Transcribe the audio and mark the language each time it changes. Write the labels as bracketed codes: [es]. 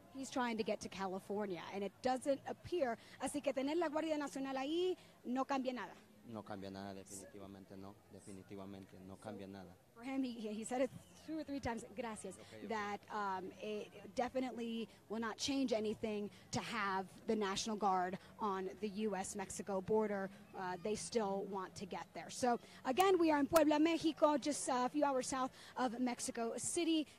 [en] He's trying to get to California, and it doesn't appear. [es] Así que tener la Guardia Nacional ahí no cambia nada. No cambia nada, definitivamente no cambia nada. [en] For him, he said it 2 or 3 times, gracias, okay. That it definitely will not change anything to have the National Guard on the U.S.-Mexico border. They still want to get there. So, again, we are in Puebla, Mexico, just a few hours south of Mexico City.